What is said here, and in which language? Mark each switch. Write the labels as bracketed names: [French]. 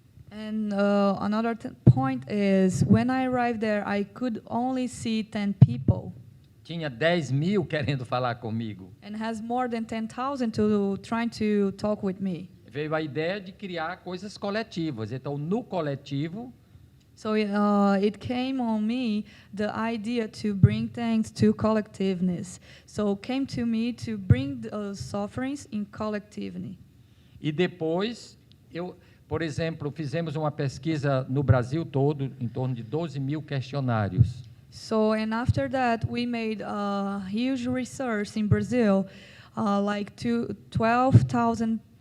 [English] And another point is, when I arrived there, I could only see 10 people. [Portuguese] Tinha 10.000 querendo falar comigo. [English] And has more than 10,000 trying to talk with me. [Portuguese] Veio a ideia de criar coisas coletivas. Então, no coletivo, [English] so it came on me the idea to bring things to collectiveness. So it came to me to bring the sufferings in collectivity. [Portuguese] E depois, por exemplo, fizemos uma pesquisa no Brasil todo, em torno de 12.000 questionários. [English] So, and after that, we made a huge research in Brazil, like 12,000